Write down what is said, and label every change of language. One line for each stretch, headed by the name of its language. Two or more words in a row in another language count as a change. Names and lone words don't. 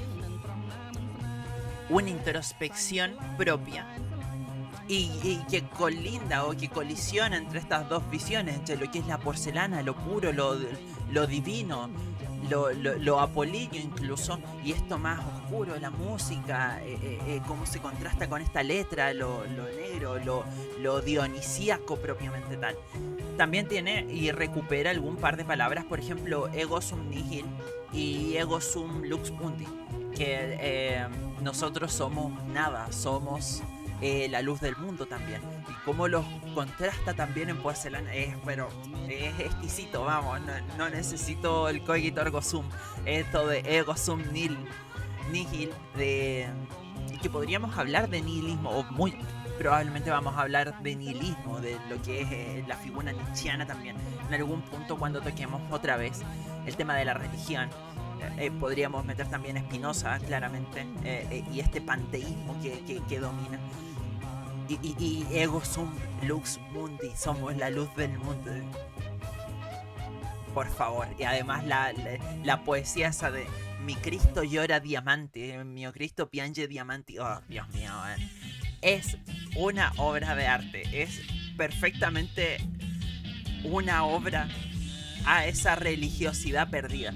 Spanish: una introspección propia y que colinda o que colisiona entre estas dos visiones, entre lo que es la porcelana, lo puro, lo divino, lo apolíneo incluso, y esto más oscuro, la música, cómo se contrasta con esta letra, lo negro, lo dionisíaco propiamente tal. También tiene y recupera algún par de palabras, por ejemplo,
Latin: ego sum nihil y ego sum lux mundi,
Spanish: que nosotros somos nada, somos la luz del mundo también. Y cómo los contrasta también en Porcelana, pero es exquisito, vamos, no necesito el
Latin: cogito ergo sum,
Spanish: esto de
Latin: ego sum nihil,
Spanish: de que podríamos hablar de nihilismo, o muy probablemente vamos a hablar de nihilismo, de lo que es la figura nietzscheana también, en algún punto cuando toquemos otra vez el tema de la religión. Podríamos meter también a Spinoza, claramente, y este panteísmo que domina.
Latin: Y ego sum lux mundi,
Spanish: somos la luz del mundo. Por favor. Y además la poesía esa de mi Cristo llora diamante,
Italian: mi Cristo piange diamante.
Spanish: Oh, Dios mío, es una obra de arte. Es perfectamente una obra a esa religiosidad perdida.